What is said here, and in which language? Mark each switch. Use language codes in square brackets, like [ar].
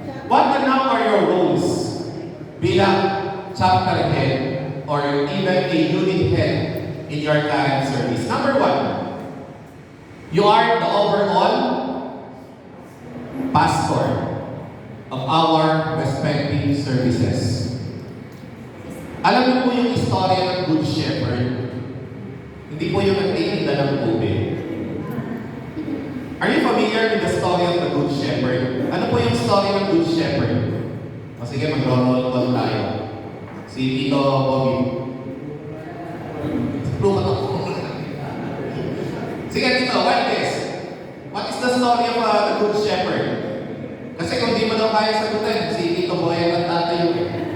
[en] What now are your roles bilang chapter head or even a unit head in your current service? Number 1, you are the overall pastor of our respective services. [tl] Alam niyo po yung istorya ng Good Shepherd? Hindi po yung nagtitinda ng tubig. [en] Are you familiar with the story of the Good Shepherd? [tl] Ano po yung story ng Good Shepherd? O sige, mag-roll call tayo. Si Tito Bobby. Lumat ako. Sige, Tito, [en] what is the story of the Good Shepherd? [tl] Kasi kung di mo daw kaya sagutin, si Tito Boy ang tatayo eh.